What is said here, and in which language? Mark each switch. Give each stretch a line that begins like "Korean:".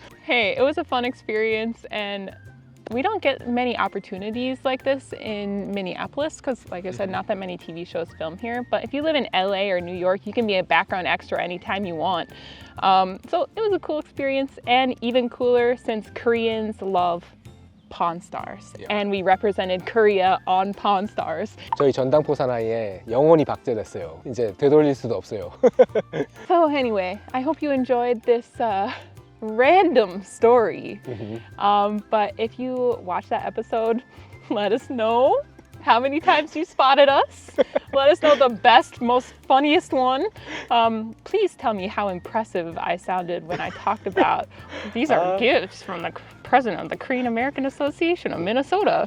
English: Hey, it was a fun experience, and we don't get many opportunities like this in Minneapolis because, like I said, not that many TV shows film here. But if you live in LA or New York, you can be a background extra anytime you want. So it was a cool experience, and even cooler since Koreans love Pawn Stars. Yeah. And we represented Korea on Pawn Stars.
Korean: 저희 전당포 사나이에 영원히 박제됐어요. 이제 되돌릴 수도 없어요.
English: So anyway, I hope you enjoyed this random story. But if you watch that episode, let us know how many times you spotted us. Let us know the best, most funniest one. Please tell me how impressive I sounded when I talked about these are gifts from the president of the Korean American Association of Minnesota.